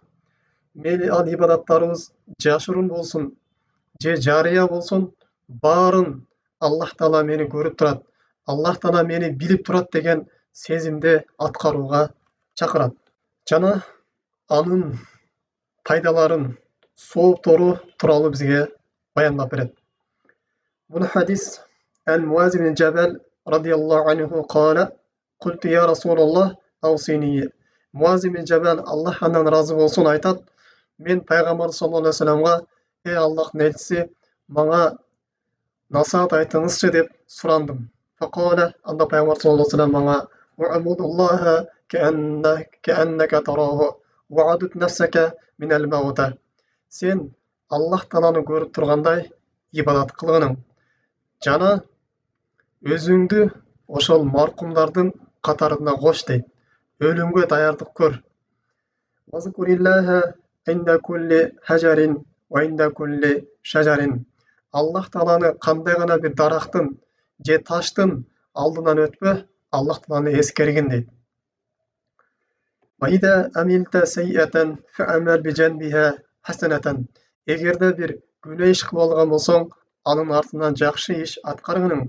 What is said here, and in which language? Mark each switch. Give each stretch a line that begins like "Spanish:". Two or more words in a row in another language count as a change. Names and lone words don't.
Kyrgyz: Мейли ал ибадаттарыбыз жашыруун болсун, же жарыя болсун, баарын Аллах Таала мени көрүп турат, Аллах Таала мени билип турат деген сезимде аткарууга чакырат. Жана анын пайдаларын, сооптору тууралуу бизге баяндап берет. Бул хадис
Arabic: عن معاذ بن جبل رضي الله عنه قال قلت يا رسول الله أوصني."
Kyrgyz: Муаз ибн Джабал Аллах андан разы болсун айтат: "Мен пайгамбар
Arabic: صلى الله عليه وسلم:
Kyrgyz: "Эй Аллахтын элчиси, мага насаат айтыңызчы" деп сурандым.
Arabic: فقال,
Kyrgyz: анда пайгамбар
Arabic: صلى الله عليه وسلم мага: "اعبد الله كأنك تراه واعدد نفسك من الموتى."
Kyrgyz: Сен Аллах Тааланы көрүп тургандай ибадат кылгының. Жана өзүңдү ошол маркумдардын катарына кош дейт. Өлүмгө даярдык көр.
Arabic: واذكر الله عند كل حجر وعند كل شجر.
Kyrgyz: Аллах Тааланы кандай гана бир дарактын же таштын алдынан өтпө, Аллах Тааланы эскергин дейт.
Arabic: وإذا عملت سيئة فاعمل بجنبها حسنة.
Kyrgyz: Эгерде бир күнөө иш кылып алган болсоң, анын артынан жакшы иш аткаргының.